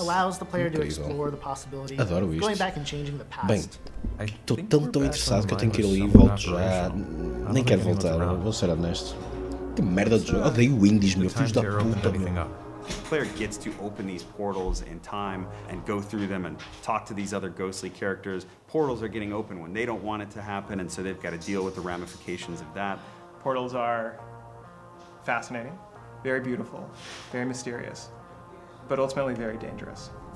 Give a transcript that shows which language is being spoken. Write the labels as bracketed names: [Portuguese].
[English] Allows the player to explore the possibility of going back and changing the past. [Portuguese] Bem, estou tão interessado que eu tenho que ir ali e volto já. Nem quero voltar, vou ser honesto. Que merda de jogo, odeio indies, meu, filhos da puta, meu. [English] The player gets to open these portals in time and go through them and talk to these other ghostly characters. Portals are getting open when they don't want it to happen, and so they've got to deal with the ramifications of that. Portals are fascinating, very beautiful, very mysterious, but ultimately very dangerous.